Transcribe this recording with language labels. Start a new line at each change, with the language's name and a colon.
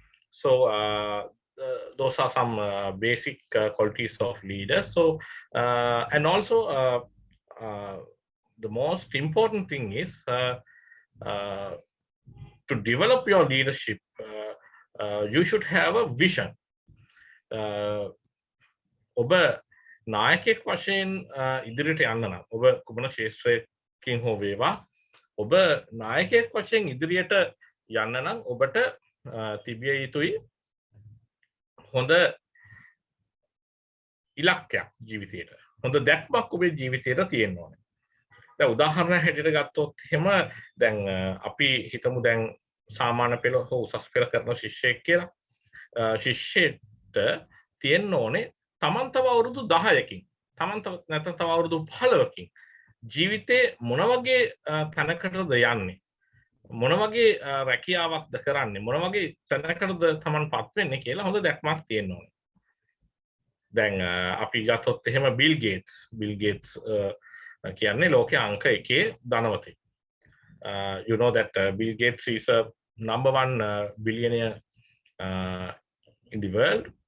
English: So those are some basic qualities of leaders. So and also the most important thing is to develop your leadership, you should have a vision.
Sinhala: ඔබ නායකයෙක් වශයෙන් ඉදිරියට යන්න නම් ඔබ කුමන ශාස්ත්‍රයකින් හෝ වේවා ඔබ නායකයෙක් වශයෙන් ඉදිරියට යන්න නම් ඔබට තිබිය යුතුයි හොඳ ඉලක්කයක් ජීවිතේට. හොඳ දැක්මක් ඔබේ ජීවිතේට තියෙන්න ඕනේ. දැන් උදාහරණයක් හැටියට ගත්තොත් එහෙම දැන් අපි හිතමු දැන් සාමාන්‍ය පෙළ හෝ උසස් පෙළ කරන ශිෂ්‍යයෙක් කියලා. ශිෂ්‍යෙට තියෙන්න ඕනේ තමන් තව අවුරුදු 10කින් තමන් නැත්නම් තව අවුරුදු 15කින් ජීවිතේ මොන වගේ තැනකටද යන්නේ මොන වගේ රැකියාවක්ද කරන්නේ මොන වගේ තැනකටද තමන්පත් වෙන්නේ කියලා හොඳ දැක්මක් තියෙන්න ඕනේ. දැන් අපි ගත්තොත් එහෙම බිල් ගේට්ස් කියන්නේ ලෝකයේ අංක 1 ධනවතෙක්.
English: You know that Bill Gates is a #1 billionaire in the world.